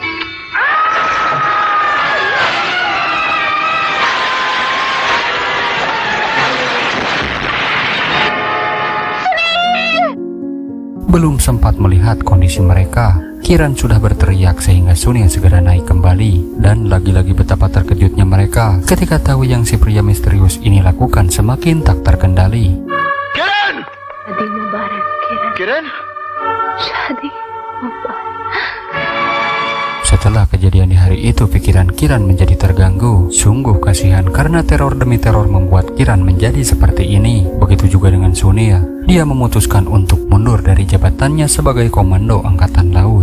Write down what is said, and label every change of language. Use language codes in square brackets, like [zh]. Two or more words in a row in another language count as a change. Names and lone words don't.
[id] Belum sempat melihat kondisi mereka, Kiran sudah berteriak sehingga Sunil segera naik kembali. Dan lagi-lagi betapa terkejutnya mereka ketika tahu yang si pria misterius ini lakukan semakin tak terkendali. [hi] किरण शादी मुबारक किरण, किरण शादी मुबारक। [id] Setelah kejadian di hari itu, pikiran Kiran menjadi terganggu. Sungguh kasihan karena teror demi teror membuat Kiran menjadi seperti ini. Begitu juga dengan Sunil. Dia memutuskan untuk mundur dari jabatannya sebagai komando angkatan laut.